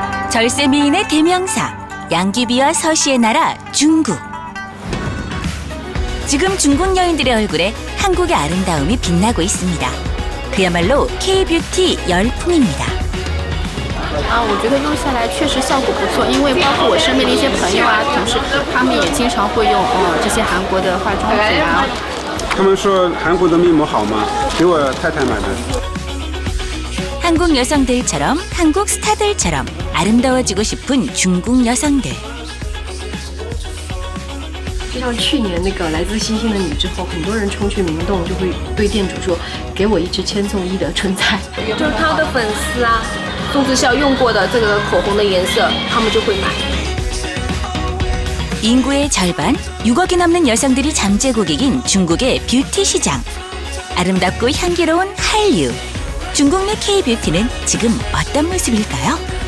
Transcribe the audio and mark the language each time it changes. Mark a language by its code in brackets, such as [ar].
[ko] 절세 미인의 대명사, 양귀비와 서시의 나라 중국. 지금 중국 여인들의 얼굴에 한국의 아름다움이 빛나고 있습니다. 그야말로 K-뷰티 열풍입니다. [zh] 我觉得用下来确实效果不错，因为包括我身边的一些朋友啊、同事，他们也经常会用这些韩国的化妆品啊。他们说韩国的面膜好吗？给我太太买的。 [ko] 한국 여성들처럼 한국 스타들처럼 아름다워지고 싶은 중국 여성들. [zh] 就像去年那个来自星星的你之后，很多人冲去明洞就会对店主说：“给我一支千颂伊的春菜。” 就是他的粉丝啊，宋智孝用过的这个口红的颜色，他们就会买。 [ko] 인구의 절반, 6억이 넘는 여성들이 잠재 고객인 중국의 뷰티 시장. 아름답고 향기로운 한류. 중국 내 K-뷰티는 지금 어떤 모습일까요?